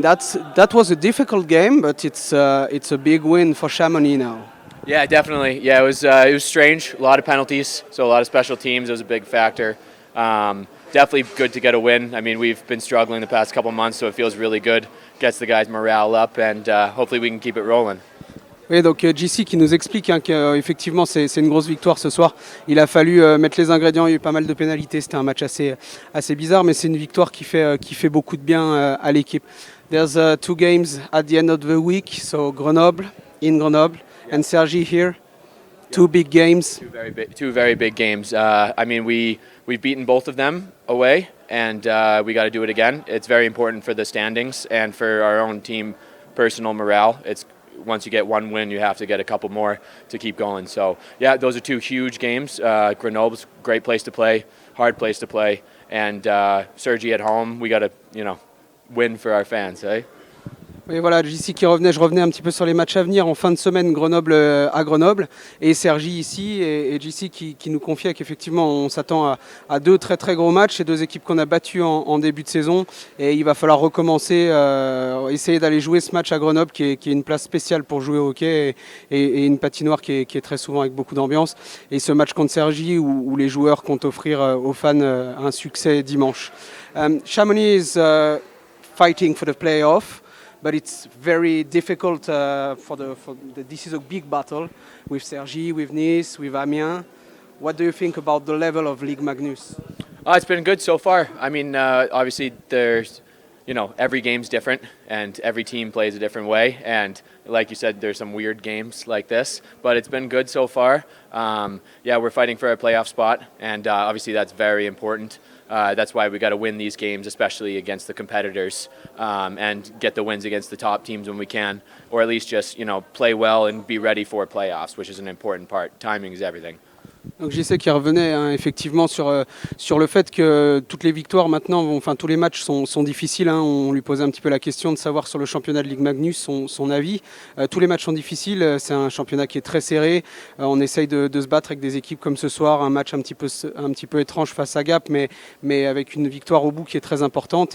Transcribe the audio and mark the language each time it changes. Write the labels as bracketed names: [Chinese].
[English] That was a difficult game, but it's a big win for Chamonix now. Yeah, definitely. Yeah, it was strange. A lot of penalties, so a lot of special teams. It was a big factor. Definitely good to get a win. I mean, we've been struggling the past couple months, so it feels really good. Gets the guys' morale up, and hopefully we can keep it rolling. [French] Oui, donc JC qui nous explique qu'effectivement c'est une grosse victoire ce soir. Il a fallu mettre les ingrédients, il y a eu pas mal de pénalités, c'était un match assez bizarre, mais c'est une victoire qui fait beaucoup de bien à l'équipe. [English] There's 2 games at the end of the week, so Grenoble, in Grenoble, and Sergi here. Two big games. Two very big games. I mean, we've beaten both of them away, and we got to do it again. It's very important for the standings and for our own team personal morale. It's once you get one win, you have to get a couple more to keep going. So yeah, those are two huge games. Grenoble's a great place to play, hard place to play, and Sergi at home. We got to win for our fans, eh? [French] Oui, voilà, JC qui revenait, je revenais un petit peu sur les matchs à venir en fin de semaine, Grenoble à Grenoble, et Sergi ici, et JC qui nous confiait qu'effectivement on s'attend à deux très très gros matchs, et deux équipes qu'on a battues en début de saison, et il va falloir recommencer, essayer d'aller jouer ce match à Grenoble qui est une place spéciale pour jouer au hockey, et une patinoire qui est très souvent avec beaucoup d'ambiance, et ce match contre Sergi où les joueurs comptent offrir aux fans un succès dimanche. [English] Chamonix is fighting for the playoff. But it's very difficult this is a big battle with Sergi, with Nice, with Amiens. What do you think about the level of Ligue Magnus? It's been good so far. I mean, obviously there's, every game's different and every team plays a different way. And like you said, there's some weird games like this, but it's been good so far. We're fighting for a playoff spot, and obviously that's very important. That's why we got to win these games, especially against the competitors, and get the wins against the top teams when we can, or at least just play well and be ready for playoffs, which is an important part. Timing is everything. [French] Donc je sais qu'il revenait effectivement sur le fait que toutes les victoires maintenant, tous les matchs sont difficiles. On lui posait un petit peu la question de savoir sur le championnat de Ligue Magnus son avis. Tous les matchs sont difficiles, c'est un championnat qui est très serré. On essaye de se battre avec des équipes comme ce soir, un match un petit peu étrange face à Gap, mais avec une victoire au bout qui est très importante.